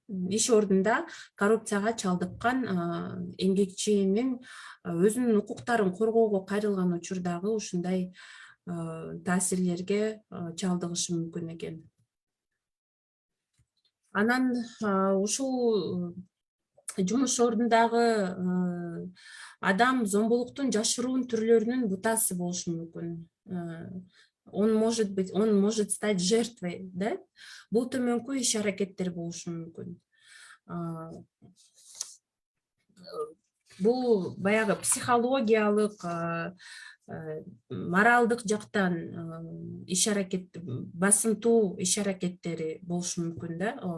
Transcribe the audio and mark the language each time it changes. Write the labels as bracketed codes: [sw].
[ky] иш ордунда коррупцияга чалдыккан эмгекчинин өзүнүн укуктарын коргоого кайрылган учурдагы ушундай таасирлерге чалдыгышы мүмкүн экен. Анан ушул жумуш ордундагы адам зомбулуктун жашыруун түрлөрүнүн бутасы болушу мүмкүн. [ru] Он может стать жертвой, да? [ky] Бул төмөнкү иш-аракеттер болушу мүмкүн. Бул баягы психологиялык, моралдык жактан иш-аракет, басымтуу иш-аракеттери болушу мүмкүн, да?